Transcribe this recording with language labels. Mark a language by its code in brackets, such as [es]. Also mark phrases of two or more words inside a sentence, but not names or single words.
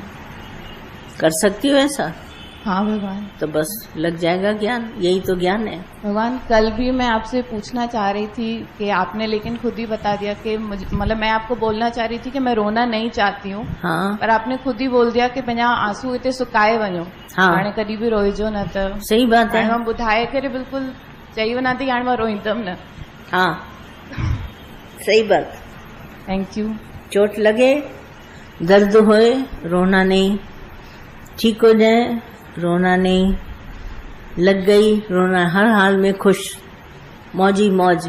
[hi] कर सकती हो ऐसा? हाँ भगवान। तो बस लग जाएगा ज्ञान। यही तो ज्ञान है। भगवान, कल भी मैं आपसे पूछना चाह रही थी कि आपने लेकिन खुद ही बता दिया कि मतलब मैं आपको बोलना चाह रही थी कि मैं रोना नहीं चाहती हूँ। हाँ, पर आपने खुद ही बोल दिया कि [sd] पंहिंजा आंसू इतने सुकाए वञो। [hi] हाँ, [sd] हाणे कॾहिं बि रोइजो न। त [hi] सही बात है। [sd] हाणे मां ॿुधाए करे बिल्कुल चई वञा थी, हाणे मां रोईंदमि न। [hi] हाँ, सही बात। [en] thank you. [hi] चोट लगे, दर्द होए, रोना नहीं। ठीक हो जाए, रोना नहीं। लग गई, रोना। हर हाल में खुश, मौजी मौज।